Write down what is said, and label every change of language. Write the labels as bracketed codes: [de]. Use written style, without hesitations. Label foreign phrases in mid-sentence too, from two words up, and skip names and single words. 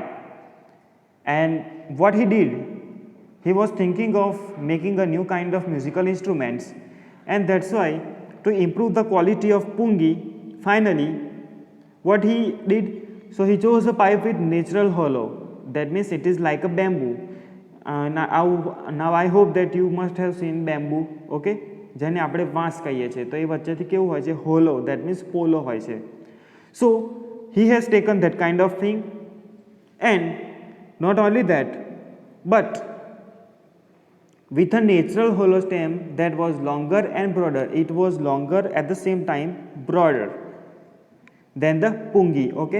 [en] And what he did, he was thinking of making a new kind of musical instruments, and that's why, to improve the quality of pungi, finally what he did, so he chose a pipe with natural hollow, that means it is like a bamboo. Now I hope that you must have seen bamboo, [gu] okay, જેને આપણે વાંસ કહીએ છીએ, તો એ વચ્ચેથી કેવું હોય છે, હોલો, [en] that means [gu] પોલો હોય છે. [en] So he has taken that kind of thing, and not only that, but with a natural hollow stem that was longer and broader, it was longer at the same time broader than the pungi, okay.